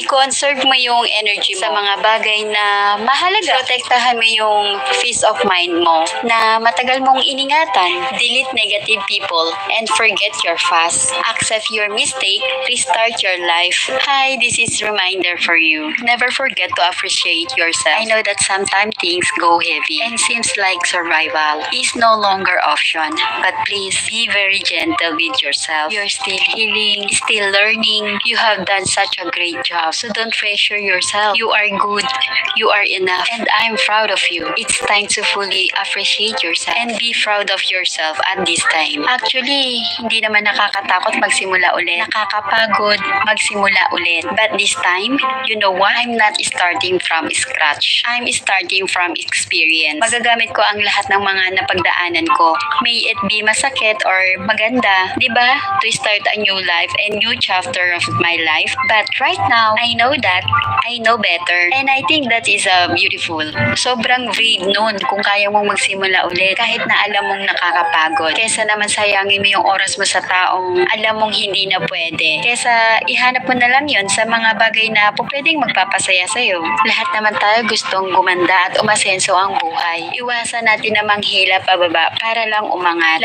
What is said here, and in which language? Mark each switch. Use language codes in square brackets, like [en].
[tl] I-conserve mo yung energy mo sa mga bagay na mahalaga. Protektahan mo yung [en] peace of mind [tl] mo na matagal mong iningatan. [en] Delete negative people and forget your past. Accept your mistake, restart your life. Hi, this is reminder for you. Never forget to appreciate yourself. I know that sometimes things go heavy and seems like survival is no longer option. But please be very gentle with yourself. You're still healing, still learning. You have done such a great job. So don't pressure yourself. You are good. You are enough. And I'm proud of you. It's time to fully appreciate yourself and be proud of yourself at this time. [tl] Actually, hindi naman nakakatakot magsimula ulit. Nakakapagod magsimula ulit. [en] But this time, you know what? I'm not starting from scratch. I'm starting from experience. [tl] Magagamit ko ang lahat ng mga napagdaanan ko. [en] May it be [tl] masakit or maganda, di ba? [en] To start a new life and new chapter of my life. But right now, I know that I know better. And I think that is beautiful. [tl] Sobrang brave nun kung kaya mong magsimula ulit kahit na alam mong nakakapagod. Kesa naman sayangin mo yung oras mo sa taong alam mong hindi na pwede. Kesa ihanap mo na lang yun sa mga bagay na pwedeng magpapasaya sa'yo. Lahat naman tayo gustong gumanda at umasenso ang buhay. Iwasan natin na manghila pababa para lang umangat.